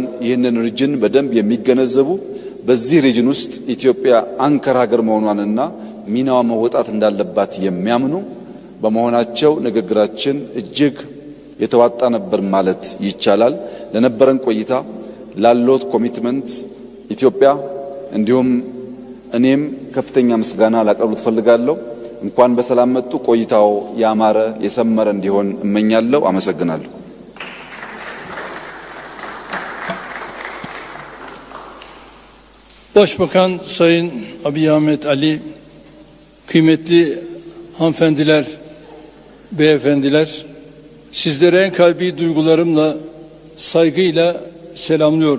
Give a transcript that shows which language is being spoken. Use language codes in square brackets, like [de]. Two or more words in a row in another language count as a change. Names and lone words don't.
[am] ይህንን ሪጅን በደንብ የሚገነዘቡ በዚህ ሪጅን ውስጥ ኢትዮጵያ አንከር ሀገር መሆኗንና ሚናዋ መወጣት እንዳለባት የሚያምኑ በመሆናቸው ንግግራችን እጅግ የተዋጣ ነበር ማለት ይቻላል። ለነበረን ቆይታ ላሎት ኮሚትመንት ኢትዮጵያ እንዲሁም እኔም ከፍተኛ ምስጋና ላቀርብ ፈልጋለሁ። እንኳን በሰላም መጡ። ቆይታው ያማረ የሰመረ እንዲሆን እመኛለሁ። አመሰግናለሁ። [tr] Başbakan Sayın Abiy Ahmet Ali, kıymetli hanımefendiler, beyefendiler, sizlere en kalbi duygularımla, saygıyla selamlıyorum.